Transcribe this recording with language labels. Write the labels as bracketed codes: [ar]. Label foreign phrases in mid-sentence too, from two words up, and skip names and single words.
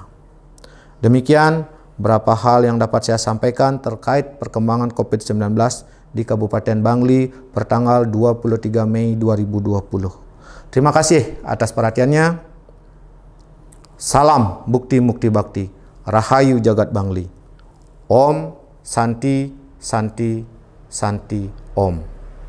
[id] Demikian beberapa hal yang dapat saya sampaikan terkait perkembangan COVID-19 di Kabupaten Bangli pertanggal 23 Mei 2020. Terima kasih atas perhatiannya. Salam Bukti Mukti Bakti. Rahayu Jagat Bangli. [sa] Om Santi Santi Santi Om.